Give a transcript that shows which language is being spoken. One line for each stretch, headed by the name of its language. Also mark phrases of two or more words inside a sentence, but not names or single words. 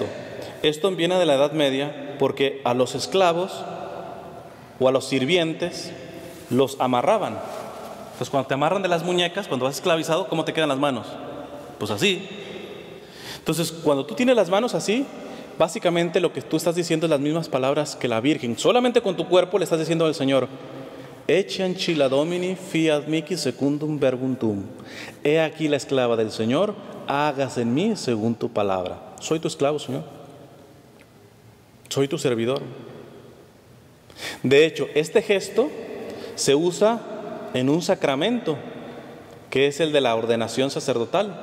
Spanish: Esto viene de la Edad Media, porque a los esclavos o a los sirvientes los amarraban. Entonces cuando te amarran de las muñecas, cuando vas esclavizado, ¿cómo te quedan las manos? Pues así. Entonces cuando tú tienes las manos así, básicamente lo que tú estás diciendo es las mismas palabras que la Virgen. Solamente con tu cuerpo le estás diciendo al Señor:
Latin: Ecce ancilla Domini, fiat mihi secundum verbum tuum.
Spanish: He aquí la esclava del Señor, hágase en mí según tu palabra. Soy tu esclavo, Señor. Soy tu servidor. De hecho, este gesto se usa en un sacramento, que es el de la ordenación sacerdotal.